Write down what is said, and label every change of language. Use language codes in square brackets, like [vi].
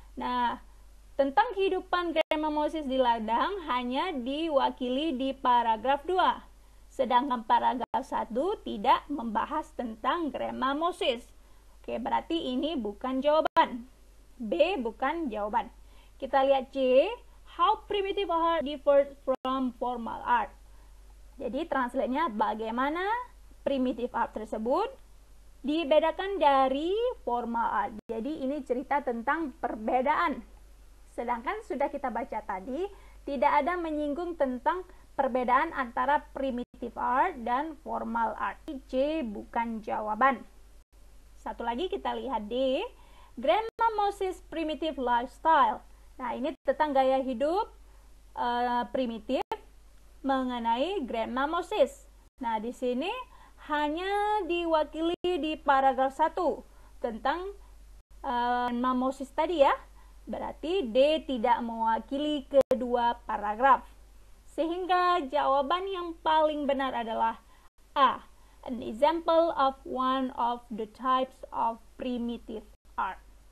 [id] Nah, tentang kehidupan Grandma Moses di ladang hanya diwakili di paragraf 2. Sedangkan paragraf 1 tidak membahas tentang Grandma Moses. Oke, berarti ini bukan jawaban. B bukan jawaban. Kita lihat C. [en] How primitive art differs from formal art. [id] Jadi translate-nya bagaimana primitive art tersebut dibedakan dari formal art. Jadi ini cerita tentang perbedaan. Sedangkan sudah kita baca tadi, tidak ada menyinggung tentang perbedaan antara primitive art dan formal art. C bukan jawaban. Satu lagi kita lihat D. [en] Grandma Moses primitive lifestyle. [id] Nah, ini tentang gaya hidup primitif mengenai Grandma Moses. Nah, di sini hanya diwakili di paragraf 1 tentang Grandma Moses tadi ya. Berarti D tidak mewakili kedua paragraf. Sehingga jawaban yang paling benar adalah A. [en] An example of one of the types of primitive art.